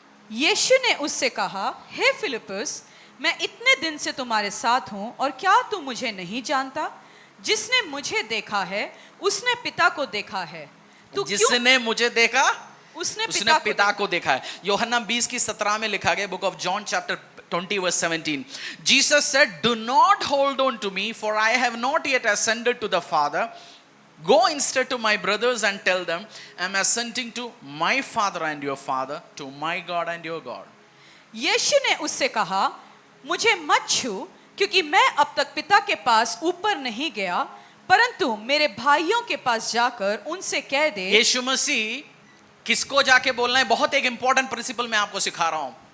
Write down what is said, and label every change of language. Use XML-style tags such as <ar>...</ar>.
<hi>यीशु ने उससे कहा, हे फिलिप्पुस, मैं इतने दिन से तुम्हारे साथ हूं और क्या तू मुझे नहीं जानता? जिसने मुझे देखा है उसने पिता को देखा है। तू जिसने मुझे देखा उसने पिता को देखा है। यूहन्ना 20:17 में लिखा गया,</hi> <en>Book of John chapter 20 verse 17, Jesus said, do not hold on to me, for I have not yet ascended to the Father. Go instead to my brothers and tell them, I am ascending to my Father and your Father, to my God and your God.</en> <hi>यीशु ने उससे कहा, मुझे मत छू, क्योंकि मैं अब तक पिता के पास ऊपर नहीं गया, परंतु मेरे भाइयों के पास जाकर उनसे कह दे। यीशु मसीह किसको जाके बोलना है, बहुत एक इंपॉर्टेंट प्रिंसिपल मैं आपको सिखा रहा हूं।</hi>